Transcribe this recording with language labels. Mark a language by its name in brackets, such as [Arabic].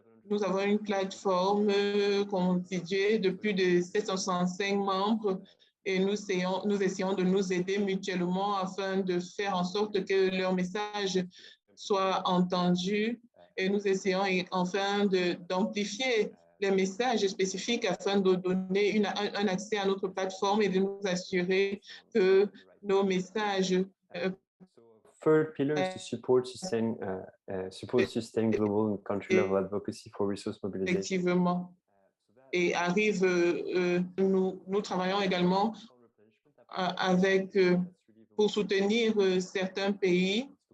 [French] Nous avons une plateforme constituée de plus de 765 membres et nous essayons de nous aider mutuellement afin de faire en sorte que leur message soit entendu et nous essayons enfin d'amplifier les messages spécifiques afin de donner un accès à notre plateforme et de nous assurer que nos messages [English] third pillar is to support sustain global and country level advocacy for resource mobilization. [French] Effectivement. Et arrive, nous travaillons également avec, pour soutenir certains pays.